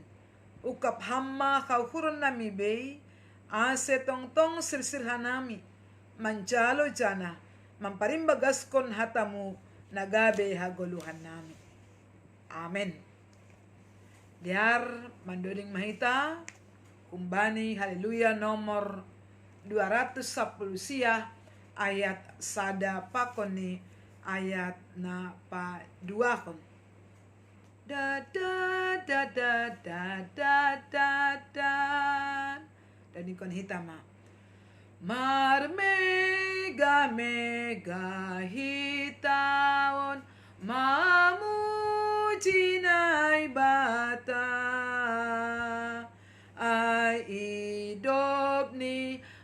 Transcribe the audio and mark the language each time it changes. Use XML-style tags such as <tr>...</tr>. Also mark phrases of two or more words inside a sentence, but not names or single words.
<bts>Ukap hamma kauhuron nami bay, ase tong sirsir hanami, manjalo jana, mamparimbagas kon hatamu, nagabe hagoluhan nami. Amen. Diar mandoling mahita, kumbani haleluya nomor 210 siya, ayat sada pakoni, ayat na pa 2 kon. Da da da da da da da da dan ikon hitama marmega mega hitaon mamuji nai bata ai idop ni</bts>